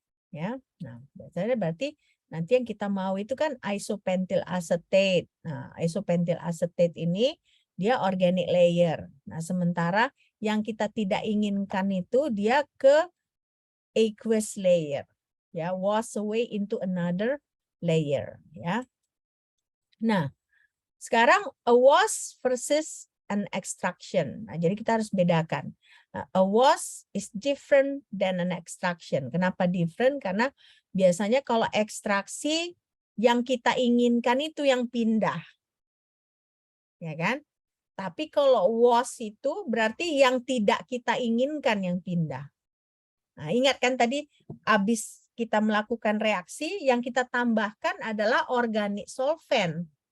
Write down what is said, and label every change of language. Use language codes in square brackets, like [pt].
[id] Ya, nah biasanya berarti nanti yang kita mau itu kan isopentil acetate. Nah, isopentil acetate ini dia organic layer. Nah, sementara yang kita tidak inginkan itu dia ke aqueous layer. [en] Ya, wash away into another layer. Ya. [id] Nah, sekarang [en] a wash versus an extraction. [id] Nah, jadi kita harus bedakan. [en] A wash is different than an extraction. [id] Kenapa different? Karena biasanya kalau ekstraksi yang kita inginkan itu yang pindah. Ya kan? Tapi kalau wash itu berarti yang tidak kita inginkan yang pindah. Nah, ingat kan tadi habis kita melakukan reaksi yang kita tambahkan adalah organic solvent.